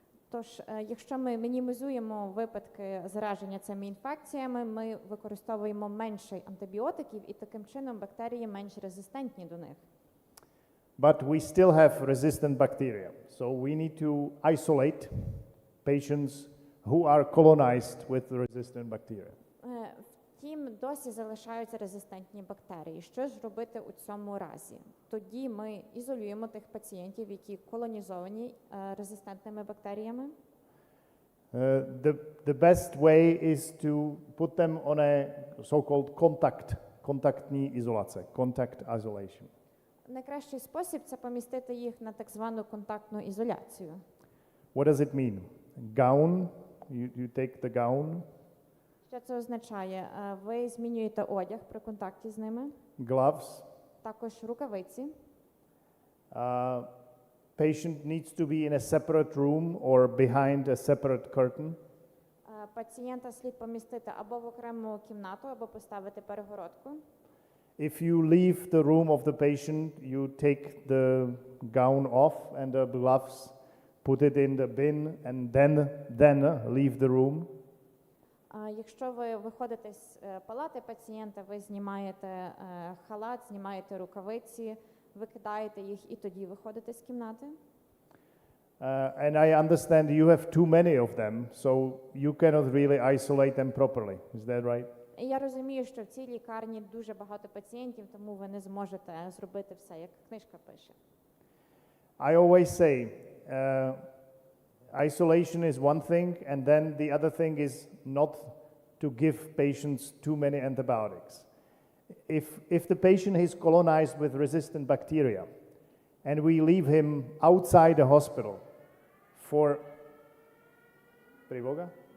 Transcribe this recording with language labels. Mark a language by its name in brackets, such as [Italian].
[Ukrainian] Тож, якщо ми мінімізуємо випадки зараження цими інфекціями, ми використовуємо менше антибіотиків і таким чином бактерії менш резистентні до них. [English] But we still have resistant bacteria, so we need to isolate patients who are colonized with resistant bacteria. [Ukrainian] Втім, досі залишаються резистентні бактерії. Що ж робити у цьому разі? Тоді ми ізолюємо тих пацієнтів, які колонізовані резистентними бактеріями. [English] The best way is to put them on a so-called [Ukrainian] контактні ізоляція, [English] contact isolation. [Ukrainian] Найкращий спосіб – це помістити їх на так звану контактну ізоляцію. [English] What does it mean? Gown, you take the gown. [Ukrainian] Що це означає? Ви змінюєте одяг при контакті з ними. [English] Gloves. [Ukrainian] Також рукавиці. [English] Patient needs to be in a separate room or behind a separate curtain. [Ukrainian] Пацієнта слід помістити або в окрему кімнату, або поставити перегородку. [English] If you leave the room of the patient, you take the gown off and the gloves, put it in the bin, and then leave the room. [Ukrainian] Якщо ви виходите з палати пацієнта, ви знімаєте халат, знімаєте рукавиці, викидаєте їх і тоді виходите з кімнати. [English] And I understand you have too many of them, so you cannot really isolate them properly. Is that right? [Ukrainian] І я розумію, що в цій лікарні дуже багато пацієнтів, тому ви не зможете зробити все, як книжка пише. [English] I always say, isolation is one thing, and then the other thing is not to give patients too many antibiotics. If the patient is colonized with resistant bacteria, and we leave him outside the hospital for Privoga?